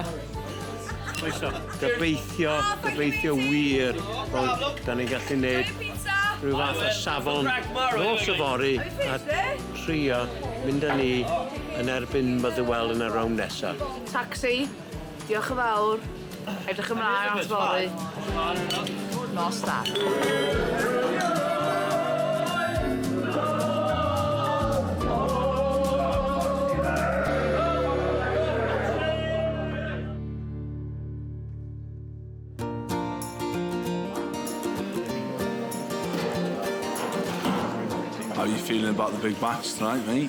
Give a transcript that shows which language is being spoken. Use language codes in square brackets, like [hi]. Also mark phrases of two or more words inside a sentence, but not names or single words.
[cy] Gobeithio wir bod da ni'n gallu gwneud rhyw fath o safon nos y fori a trio mynd â ni yn erbyn Motherwell yn y rownd nesaf. Taxi, diolch yn fawr. Edrych ymlaen at fori. Nos da. [en] How are you feeling about the big match tonight, mate?